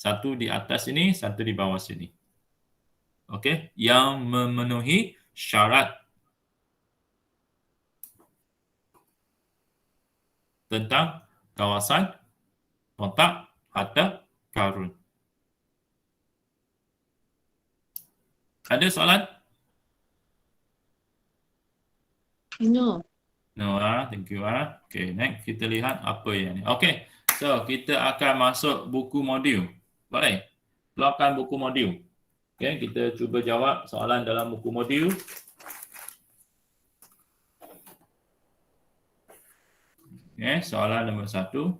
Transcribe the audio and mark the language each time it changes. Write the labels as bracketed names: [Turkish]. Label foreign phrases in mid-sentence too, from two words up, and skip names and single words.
[Malay] Satu di atas sini, satu di bawah sini. Okey, yang memenuhi syarat tentang kawasan kontak harta karun. Ada soalan? [English] No. No, thank you. [Malay] Okay, next kita lihat apa yang ni. Okay, so kita akan masuk buku modul. Boleh? Keluarkan buku modul. Okay, kita cuba jawab soalan dalam buku modul. Okay, soalan nombor 1.